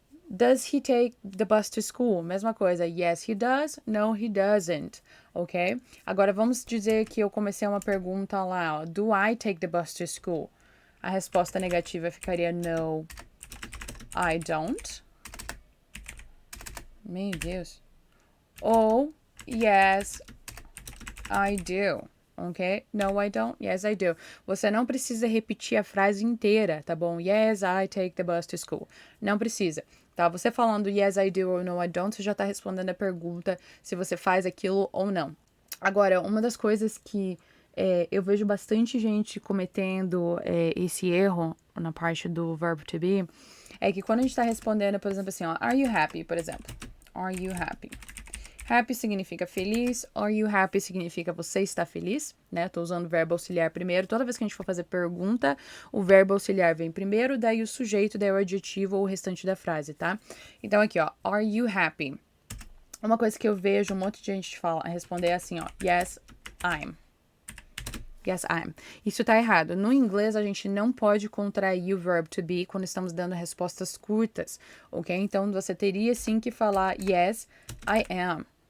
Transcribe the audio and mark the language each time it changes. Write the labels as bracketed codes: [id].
[en] Does he take the bus to school? [pt] Mesma coisa. [en] Yes, he does. No, he doesn't. ok? [pt] Agora vamos dizer que eu comecei uma pergunta lá, ó, [en] do I take the bus to school? [pt] A resposta negativa ficaria [en] no, I don't. [pt] Meu Deus. Ou [en] yes, I do. Ok? No, I don't. Yes, I do. [pt] Você não precisa repetir a frase inteira, tá bom? [en] Yes, I take the bus to school. [pt] Não precisa. Tá? Você falando [en] yes, I do [pt] ou [en] no, I don't, [pt] você já tá respondendo a pergunta se você faz aquilo ou não. Agora, uma das coisas que eu vejo bastante gente cometendo esse erro na parte do verbo to be é que quando a gente tá respondendo, por exemplo, assim, ó, [en] are you happy, [pt] por exemplo? [en] Are you happy? [pt] Happy significa feliz. [en] Are you happy [pt] significa você está feliz, né? Tô usando o verbo auxiliar primeiro. Toda vez que a gente for fazer pergunta, o verbo auxiliar vem primeiro, daí o sujeito, daí o adjetivo ou o restante da frase, tá? Então aqui, ó, [en] are you happy? [pt] Uma coisa que eu vejo um monte de gente responder é assim, ó, [en] yes, I'm. Yes, I'm. [pt] Isso tá errado. No inglês, a gente não pode contrair o verbo to be quando estamos dando respostas curtas, ok? Então, você teria sim que falar [en] yes, I am.